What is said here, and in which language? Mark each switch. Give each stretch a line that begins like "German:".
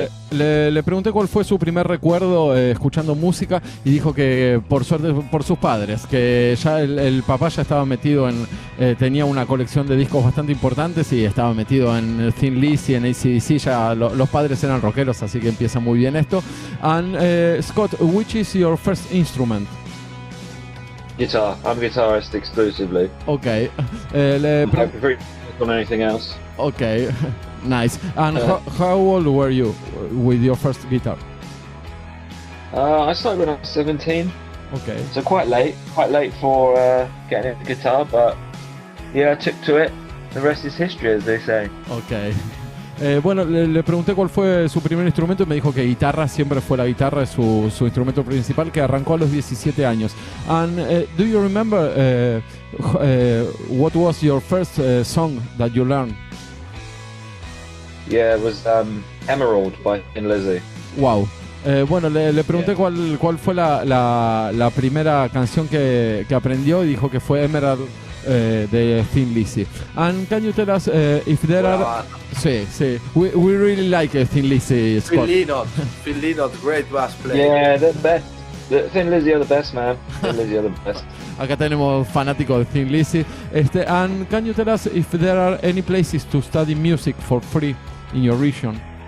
Spanish: Le pregunté cuál fue su primer recuerdo escuchando música y dijo que por suerte por sus padres, que ya el papá ya estaba metido en, tenía una colección de discos bastante importantes y estaba metido en Thin Lizzy, en AC/DC, ya los padres eran rockeros, así que empieza muy bien esto.
English: And Scott, which is your first instrument? Guitar. I'm a guitarist exclusively. Okay. I'm very on anything else. Okay, nice. And how old were you with your first guitar? I started when I was 17. Okay. So quite late for getting a guitar, but yeah, I took to it. The rest is history, as they say. Okay.
Spanish: Bueno, le pregunté cuál fue su primer instrumento y me dijo que guitarra, siempre fue la guitarra, es su instrumento principal, que arrancó a los 17 años.
English: And do you remember what was your first song that you learned? Yeah, it was Emerald by Thin Lizzy. Wow.
Spanish: Bueno, le pregunté cuál fue la primera canción que aprendió y dijo que fue Emerald de Thin Lizzy.
English: And can you tell us if there are...
Spanish: Sí.
English: We really like Thin Lizzy, Scott. Phil Lynott, great bass player. Yeah, they're the best. Thin Lizzy are the best, man. Thin Lizzy are the best.
Spanish: Acá tenemos fanáticos de Thin Lizzy.
English: And can you tell us if there are any places to study music for free in your region?